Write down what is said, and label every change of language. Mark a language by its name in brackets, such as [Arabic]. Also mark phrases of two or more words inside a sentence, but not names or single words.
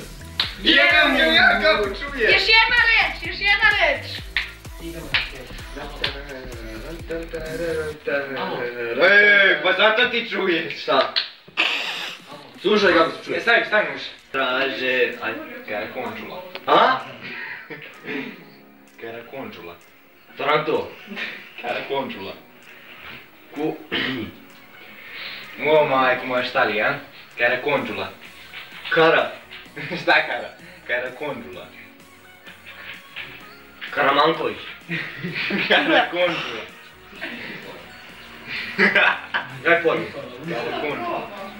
[Serbian] Jebam ga ja kako čuje. Još jedna reč, još jedna reč. Pa zato ti čuješ. Šta? Slušaj kako se čuje. Stavi uši. Traže... Ajde. Karakončula. A? Karakončula. Taranto. Karakončula. Ku... Mo majko moja šta li, a? Karakončula. Kara. Šta kara? Karakončula. Karamanković. Karakončula. Daj pojmi. Karakončula.